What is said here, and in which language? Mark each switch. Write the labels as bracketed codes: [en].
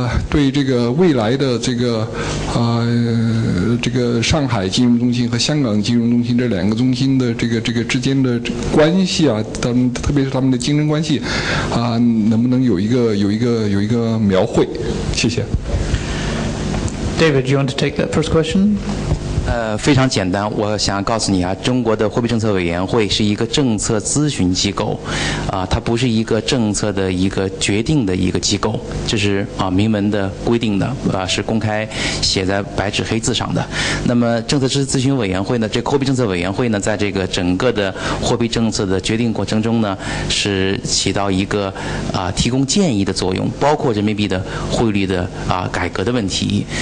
[zh] 对这个未来的这个上海金融中心和香港金融中心这2个中心的这个之间的关系特别是他们的竞争关系能不能有一个描绘？谢谢。 [en] David, you want to take that first question? [zh] 非常简单，我想告诉你中国的货币政策委员会是一个政策咨询机构，它不是一个政策的一个决定的一个机构，这是明文的规定的，是公开写在白纸黑字上的。那么政策咨询委员会呢，这个货币政策委员会呢，在这个整个的货币政策的决定过程中呢，是起到一个提供建议的作用，包括人民币的汇率的改革的问题。